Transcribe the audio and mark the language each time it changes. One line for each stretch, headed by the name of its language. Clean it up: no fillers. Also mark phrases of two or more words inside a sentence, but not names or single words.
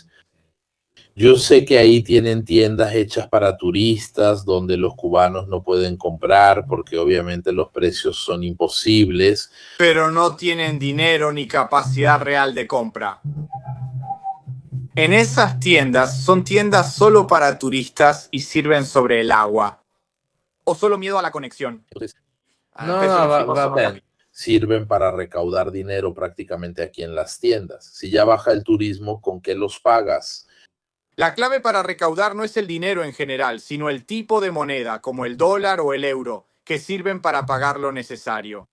Spanish: Yo sé que ahí tienen tiendas hechas para turistas donde los cubanos no pueden comprar porque obviamente los precios son imposibles. Pero no tienen dinero ni capacidad real de compra. En esas tiendas son tiendas solo para turistas y sirven sobre el agua. ¿O solo miedo a la conexión? Entonces, Ah, no,
Italian: penso che va, si posso
Spanish: va bien.
Italian: capire.
Spanish: Sirven para recaudar dinero prácticamente aquí en las tiendas. Si ya baja el turismo, ¿con qué los pagas? La clave para recaudar no es el dinero en general, sino el tipo de moneda, como el dólar o el euro, que sirven para pagar lo necesario.